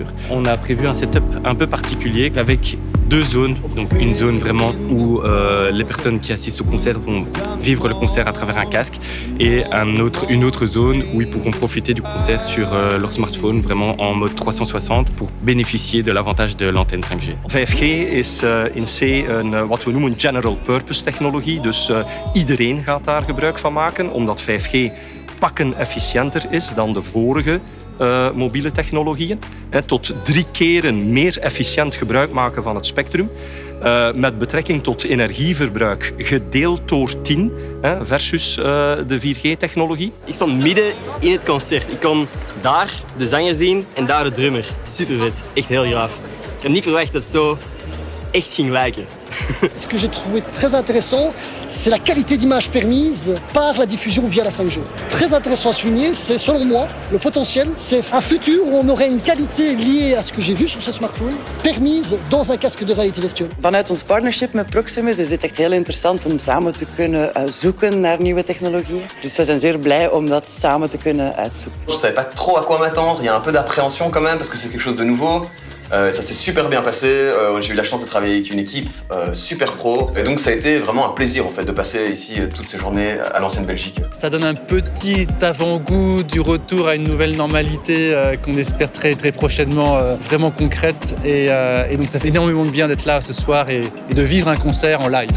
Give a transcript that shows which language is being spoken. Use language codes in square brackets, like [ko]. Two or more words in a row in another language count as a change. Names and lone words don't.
[fr] On a prévu un setup un peu particulier avec 2 zones. Donc une zone vraiment où les personnes qui assistent au concert vont vivre le concert à travers un casque et une autre zone où ils pourront profiter du concert sur leur smartphone vraiment en mode 360 pour bénéficier de l'avantage de l'antenne 5G. [nl] 5G is in C wat we noemen [en] general purpose [nl] technologie. Dus iedereen gaat daar gebruik van maken, omdat 5G pakken efficiënter is dan de vorige mobiele technologieën. Tot 3 keren meer efficiënt gebruik maken van het spectrum. Met betrekking tot energieverbruik gedeeld door 10 versus de 4G-technologie. Ik stond midden in het concert. Ik kon daar de zanger zien en daar de drummer. Super vet, echt heel gaaf. Ik had niet verwacht dat het zo echt ging lijken. [fr] Ce que j'ai trouvé très intéressant, c'est la qualité d'image permise par la diffusion via la 5G. Très intéressant à souligner, c'est selon moi, le potentiel, c'est un futur où on aurait une qualité liée à ce que j'ai vu sur ce smartphone, permise dans un casque de réalité virtuelle. [nl] Vanuit ons partnership met Proximus is het echt heel interessant om samen te kunnen zoeken naar nieuwe technologieën. Dus we zijn zeer blij om dat samen te kunnen uitzoeken. [fr] Je savais pas trop à quoi m'attendre, il y a un peu d'appréhension quand même parce que c'est quelque chose de nouveau. Ça s'est super bien passé, j'ai eu la chance de travailler avec une équipe super pro et donc ça a été vraiment un plaisir en fait de passer ici toutes ces journées à l'ancienne Belgique. Ça donne un petit avant-goût du retour à une nouvelle normalité qu'on espère très très prochainement vraiment concrète et donc ça fait énormément de bien d'être là ce soir et de vivre un concert en live.